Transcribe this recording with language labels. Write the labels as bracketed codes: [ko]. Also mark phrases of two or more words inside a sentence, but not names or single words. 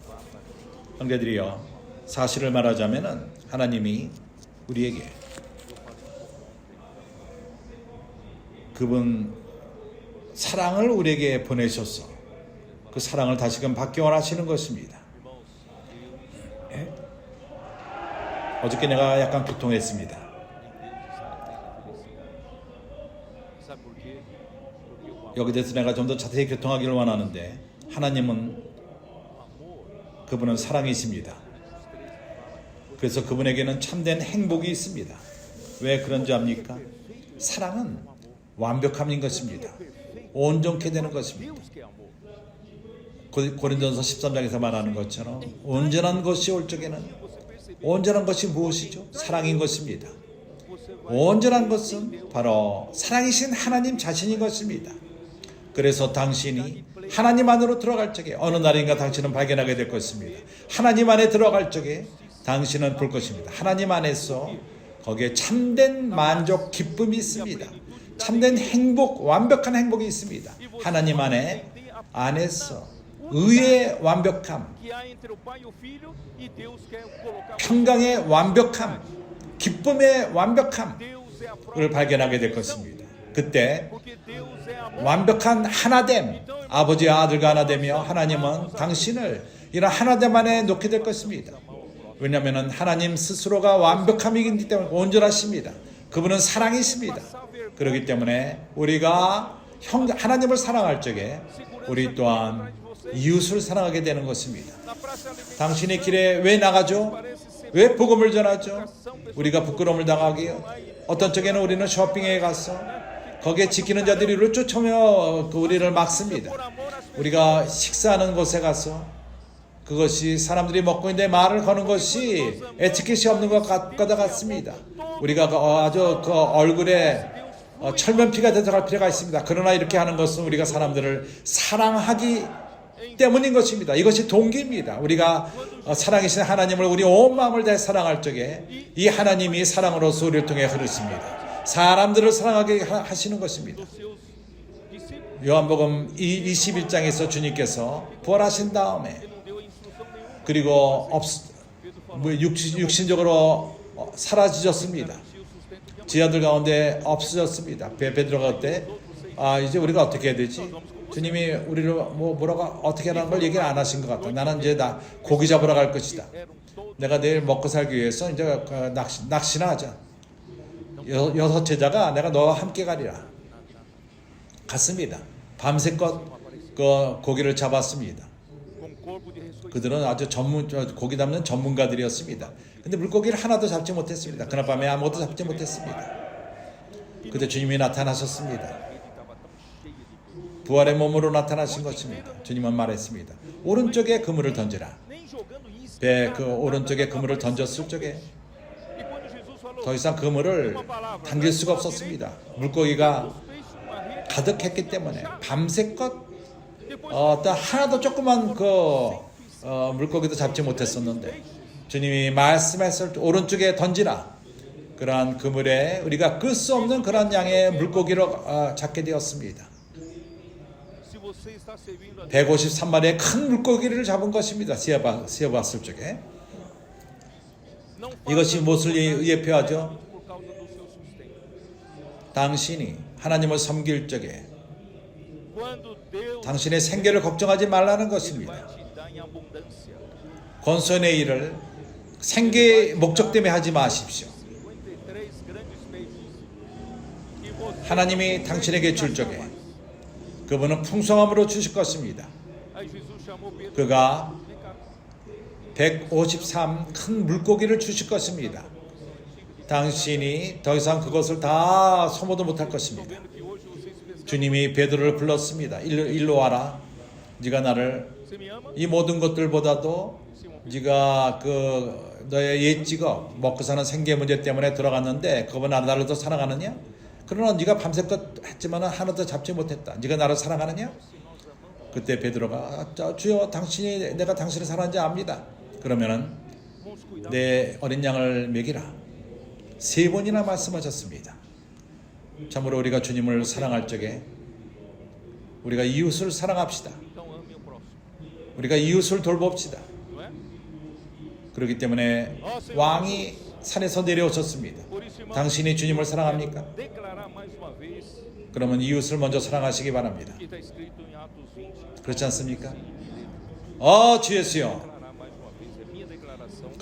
[ko] 형제들이여 사실을 말하자면은 하나님이 우리에게 그분 사랑을 우리에게 보내셔서 그 사랑을 다시금 받기 원하시는 것입니다. 예? 어저께 내가 약간 교통했습니다. [pt] Sabe por quê? Porque o [ko] 여기 대해서 내가 좀 더 자세히 교통하기를 원하는데 하나님은 그분은 사랑이십니다. 그래서 그분에게는 참된 행복이 있습니다. 왜 그런지 압니까? 사랑은 완벽함인 것입니다. 온전케 되는 것입니다. [pt] Deus que é amor. [ko] 고린도전서 13장에서 말하는 것처럼 온전한 것이 올 적에는 온전한 것이 무엇이죠? 사랑인 것입니다. 온전한 것은 바로 사랑이신 하나님 자신인 것입니다. 그래서 당신이 하나님 안으로 들어갈 적에 어느 날인가 당신은 발견하게 될 것입니다. 하나님 안에 들어갈 적에 당신은 볼 것입니다. 하나님 안에서 거기에 참된 만족, 기쁨이 있습니다. 참된 행복, 완벽한 행복이 있습니다. 하나님 안에서 의의 완벽함, [pt] Que há entre o Pai e o Filho e Deus quer colocar [ko] 평강의 완벽함, 기쁨의 완벽함을 [pt] Deus é a própria [ko] 발견하게 될 것입니다. 그때 [pt] porque Deus é amor. [ko] 완벽한 하나됨, 아버지와 아들과 하나되며 하나님은 당신을 이런 하나됨 안에 놓게 될 것입니다. 왜냐하면 하나님 스스로가 완벽함이기 때문에 온전하십니다. 그분은 사랑이십니다. 그렇기 때문에 우리가 하나님을 사랑할 적에 우리 또한 이웃을 사랑하게 되는 것입니다. [pt] Na praça alimentar [ko] 당신의 길에 왜 나가죠? 왜 복음을 전하죠? 우리가 부끄러움을 당하기요. 어떤 적에는 우리는 쇼핑에 가서 거기에 지키는 자들이 우리를 쫓아오며 우리를 막습니다. 우리가 식사하는 곳에 가서 그것이 사람들이 먹고 있는데 말을 거는 것이 에티켓이 없는 것 같습니다. 우리가 아주 그 얼굴에 철면피가 들어갈 필요가 있습니다. 그러나 이렇게 하는 것은 우리가 사람들을 사랑하기 때문인 것입니다. 이것이 동기입니다. 우리가 사랑이신 하나님을 우리 온 마음을 다해 사랑할 적에 이 하나님이 사랑으로서 우리를 통해 흐르십니다. 사람들을 사랑하게 하시는 것입니다. [pt] seus discípulos. [ko] 요한복음 21장에서 주님께서 부활하신 다음에 [pt] Não deu instrução nenhuma. [ko] 그리고 육신적으로 사라지셨습니다. [pt] Tinha o sustento de [ko] 지하들 가운데 없어졌습니다. 베드로가 그때 이제 우리가 어떻게 해야 되지? 주님이 우리를 뭐라고 어떻게 하라는 걸 얘기를 안 하신 것 같다. 나는 이제 고기 잡으러 갈 것이다. [pt] eram todos. [ko] 내가 내일 먹고 살기 위해서 이제 낚시나 하자. 여섯 제자가 내가 너와 함께 가리라. 갔습니다. 밤새껏 그 고기를 잡았습니다. [pt] Com corpo de ressurreição. [ko] 그들은 아주 고기 잡는 전문가들이었습니다. 근데 물고기를 하나도 잡지 못했습니다. 그날 밤에 아무것도 잡지 못했습니다. 그때 주님이 나타나셨습니다. [pt] Ele estava tão cheio de coisa. [ko] 부활의 몸으로 나타나신 것입니다. 주님은 말했습니다. 오른쪽에 그물을 던지라. [pt] Nem jogando isca. [ko] 배 그 오른쪽에 그물을 던졌을 적에 [pt] E quando Jesus falou, [ko] 더 이상 그물을 당길 수가 없었습니다. 물고기가 [pt] os peixes com a rede, [ko] 가득했기 때문에 밤새껏 [pt] depois [ko] 또 하나도 조그만 물고기도 잡지 못했었는데 주님이 말씀했을 때 오른쪽에 던지라. 그러한 그물에 우리가 끌 수 없는 그런 양의 물고기를 잡게 되었습니다. [pt] se você está servindo a [ko] 153마리의 큰 물고기를 잡은 것입니다. 세어봤을 적에. [pt] não [ko] 이것이 무엇을 예표하죠? [pt] por causa do seu sustento. [ko] 당신이 하나님을 섬길 적에 [pt] Quando Deus [ko] 당신의 생계를 걱정하지 말라는 것입니다. [pt] vai te dar em abundância. [ko] 권선의 일을 생계의 목적 때문에 하지 마십시오. [pt] 53 grandes peixes. E você [ko] 하나님이 당신에게 줄 적에 그분은 풍성함으로 주실 것입니다. [pt] Aí Jesus chamou Pedro. [ko] 그가 [pt] Vem cá. [ko] 153 큰 물고기를 주실 것입니다. 당신이 더 이상 그것을 다 소모도 못할 것입니다. [pt] Vendo que hoje vocês pescaram. [ko] 주님이 베드로를 불렀습니다. 일로 와라. 네가 나를 [pt] Você me ama? [ko] 이 모든 것들보다도 네가 너의 옛 직업 먹고 사는 생계 문제 때문에 들어갔는데 그분 나를 더 사랑하느냐? 그러나 네가 밤새껏 했지만 하나도 잡지 못했다. 네가 나를 사랑하느냐? 그때 베드로가 주여 내가 당신을 사랑하는지 압니다. 그러면은 [pt] Vamos cuidar. [ko] 내 어린 양을 먹이라. 3번이나 말씀하셨습니다. 참으로 우리가 주님을 사랑할 적에 우리가 이웃을 사랑합시다. [pt] Então ame o próximo. [ko] 우리가 이웃을 돌봅시다. [pt] Não é? [ko] 그렇기 때문에 왕이 산에서 내려오셨습니다. [pt] Por isso, irmãos, [ko] 당신이 주님을 사랑합니까? [pt] declarar mais uma vez [ko] 그러면 이웃을 먼저 사랑하시기 바랍니다. [pt] o que está escrito em Atos 20. [ko] 그렇지 않습니까? 주 예수여. [pt] Declarar mais uma vez, é minha declaração.